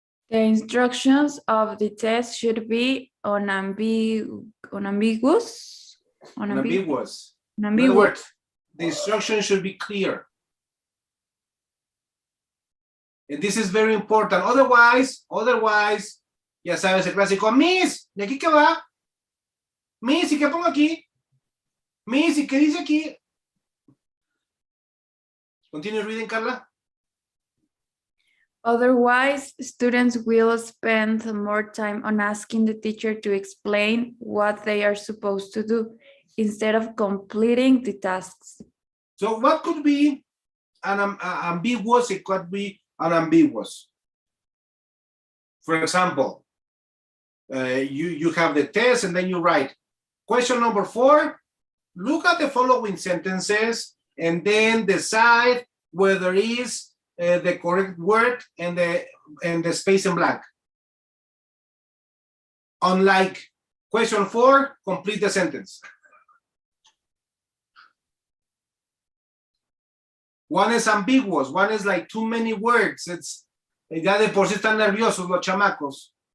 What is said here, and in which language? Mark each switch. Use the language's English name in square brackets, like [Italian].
[English] The instructions of the test should be unambiguous. Unambiguous. In other Unambiguous. words, the instruction should be clear. And this is very important. [Spanish] Otherwise, ya sabes el clásico, Miss, ¿y aquí qué va? Miss, ¿y qué pongo aquí? Miss, ¿y qué dice aquí? [English] Continue reading, Carla. Otherwise, students will spend more time on asking the teacher to explain what they are supposed to do instead of completing the tasks. So what could be an ambiguous? It could be unambiguous. For example, you have the test and then you write question number 4. Look at the following sentences and then decide whether it is the correct word and the space in blank. Unlike question 4, complete the sentence. One is ambiguous, one is like too many words. [Spanish] It's ya de por sí están nerviosos los chamacos.